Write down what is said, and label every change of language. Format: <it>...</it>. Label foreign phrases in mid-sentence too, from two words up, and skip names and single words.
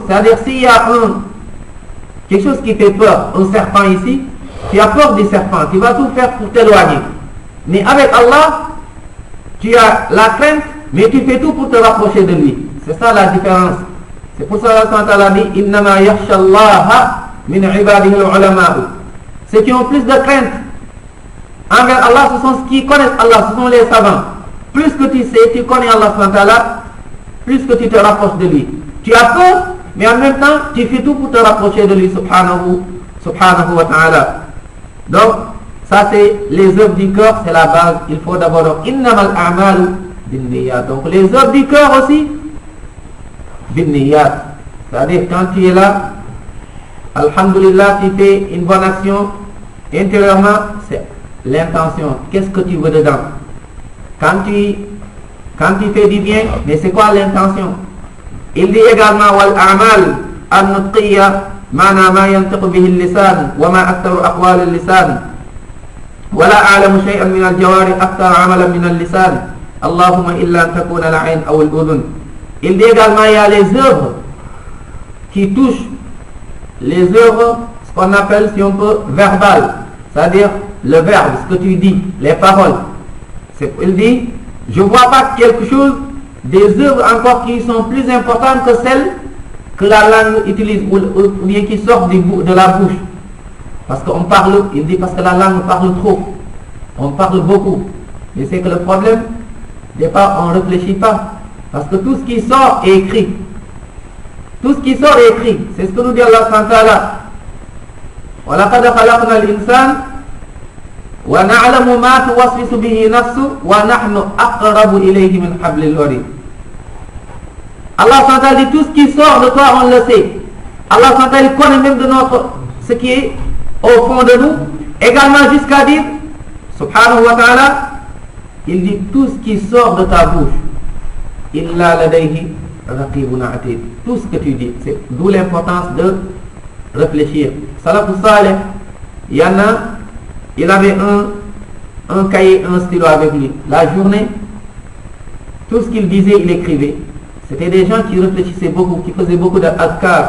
<fr>C'est-à-dire, s'il y a quelque chose qui fait peur, un serpent ici, tu as peur du serpent, tu vas tout faire pour t'éloigner. Mais avec Allah, tu as la crainte, mais tu fais tout pour te rapprocher de lui. C'est ça la différence. C'est pour ça que Allah dit</fr> <ar>إنما يخشى الله من عباده العلماء.</ar> <fr>Ceux qui ont plus de crainte envers Allah, ce sont ceux qui connaissent Allah, ce sont les savants. Plus que tu sais, tu connais Allah</fr> <ar>سبحانه وتعالى,</ar> <fr>plus que tu te rapproches de lui. Tu as peur, mais en même temps, tu fais tout pour te rapprocher de lui,</fr> <ar>سبحانه وتعالى.</ar> <fr>Donc, ça c'est les œuvres du cœur, c'est la base. Il faut d'abord,</fr> <ar>إنما الأعمال بالنيات.</ar> <fr>Donc, les œuvres du cœur aussi, binniyat. C'est-à-dire, quand tu es là, alhamdulillah, tu fais une bonne action, Intérieurement, c'est l'intention. Qu'est-ce que tu veux dedans? Quand tu fais du bien, mais c'est quoi l'intention? Il dit également</fr> <ar>والأعمال النطقية معنى ما ينطق به اللسان وما أكثر أقوال اللسان ولا أعلم شيئا من الجوارح أكثر عملا من اللسان اللهم إلا أن تكون العين أو الأذن.</ar> <fr>Il dit également il y a les œuvres qui touchent les œuvres, ce qu'on appelle, si on peut, verbales, c'est-à-dire le verbe, ce que tu dis, les paroles. Il dit, je ne vois pas quelque chose, des œuvres encore qui sont plus importantes que celles que la langue utilise ou bien qui sortent de la bouche. Parce qu'on parle, il dit, parce que la langue parle trop. On parle beaucoup. Mais c'est que le problème, des fois, on ne réfléchit pas. Parce que tout ce qui sort est écrit. Tout ce qui sort est écrit. C'est ce que nous dit Allah</fr> <ar>سبحانه وتعالى. وَلَقَدْ خَلَقْنَا الْإِنسَانَ وَنَعْلَمُ مَا تُوَسْوِسُ بِهِ نَفْسُهُ وَنَحْنُ أَقْرَبُ إِلَيْهِ مِنْ حَبْلِ الْوَرِيدِ.</ar> <fr>Allah</fr> <ar>سبحانه وتعالى</ar> <fr>dit tout ce qui sort de toi, on le sait. Allah</fr> <ar>سبحانه وتعالى</ar> <fr>connaît même de ce qui est au fond de nous. Également jusqu'à dire,</fr> <ar>سبحانه وتعالى,</ar> <fr>il dit tout ce qui sort de ta bouche.</fr> <ar>إلا لديه رقيب عتيد.</ar> <fr>Tout ce que tu dis, c'est d'où l'importance de réfléchir.</fr> <ar>السلف الصالح,</ar> <fr>il avait un cahier, un stylo avec lui. La journée, tout ce qu'il disait, il écrivait. C'était des gens qui réfléchissaient beaucoup, qui faisaient beaucoup d'adkar.</fr>